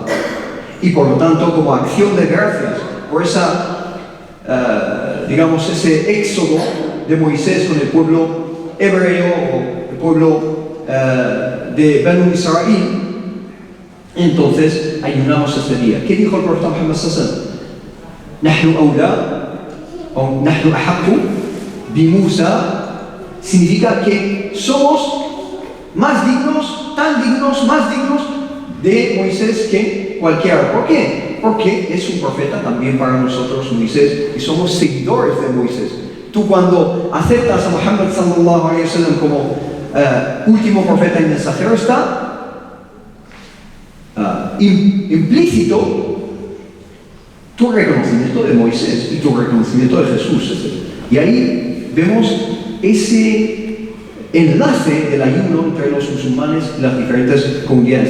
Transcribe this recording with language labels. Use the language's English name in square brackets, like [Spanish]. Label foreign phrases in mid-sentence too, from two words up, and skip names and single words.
[Spanish] Y por lo tanto, como acción de gracias por ese éxodo de Moisés con el pueblo hebreo o el pueblo de Banu Israel, entonces ayunamos este día. ¿Qué dijo el profeta Muhammad [Arabic] صلى الله عليه وسلم? نحن أولى [Spanish] o [Arabic] نحن أحق بموسى, [Spanish] significa que somos más dignos, tan dignos, más dignos de Moisés que cualquiera. ¿Por qué? Porque es un profeta también para nosotros, Moisés, y somos seguidores de Moisés. Tú, cuando aceptas a Muhammad [Arabic] صلى الله عليه وسلم [Spanish] como último profeta y mensajero, está implícito tu reconocimiento de Moisés y tu reconocimiento de Jesús, etc. Y ahí vemos ese enlace del ayuno entre los musulmanes y las diferentes comunidades.